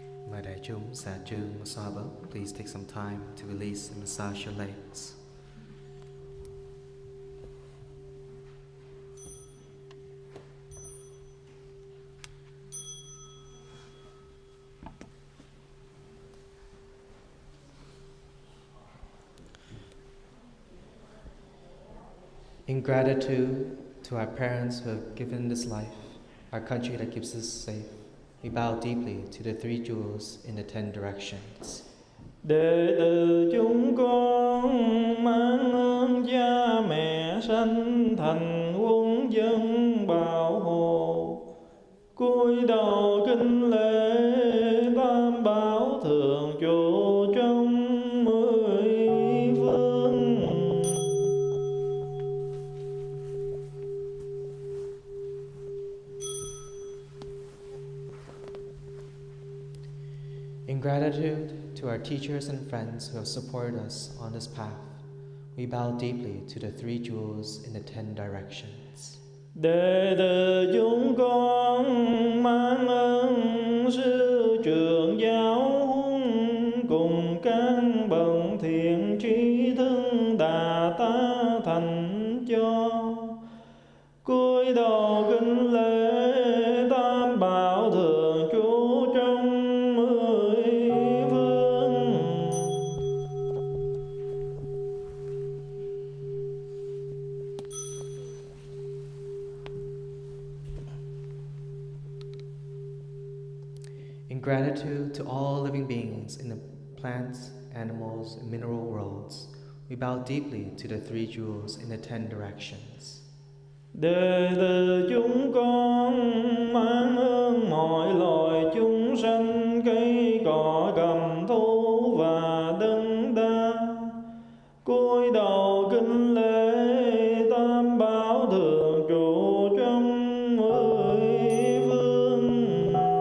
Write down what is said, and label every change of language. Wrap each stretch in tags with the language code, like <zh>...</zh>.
<vi>Mời đại chúng xả trương xoa bóp.</vi> <en>Please take some time to release and massage your legs. In gratitude to our parents who have given this life, our country that keeps us safe, we bow deeply to the three jewels in the 10 directions.</en> <vi>Đệ tử chúng con mang ơn cha mẹ sanh thành quân dân bảo hộ, cúi đầu kính lễ tam bảo thường trụ trong mười phương.</vi> <en>In gratitude to our teachers and friends who have supported us on this path, We bow deeply to the three jewels in the 10 directions.</en> <vi>Đệ tử chúng con mang ơn sư trưởng giáo huấn cùng các bậc thiện trí thức Đà Ta thành cho. Cúi đầu kính lễ tam bảo thường trú trong mười phương.</vi> <en>In gratitude to all living beings in the plants, animals, and mineral worlds, we bow deeply to the three jewels in the 10 directions.</en> <vi>Đệ tử chúng con mang ơn mọi loài chúng sanh, cây cỏ cầm thú và đất đá. Cúi đầu kính lễ tam bảo thường trụ trong mười phương.</vi>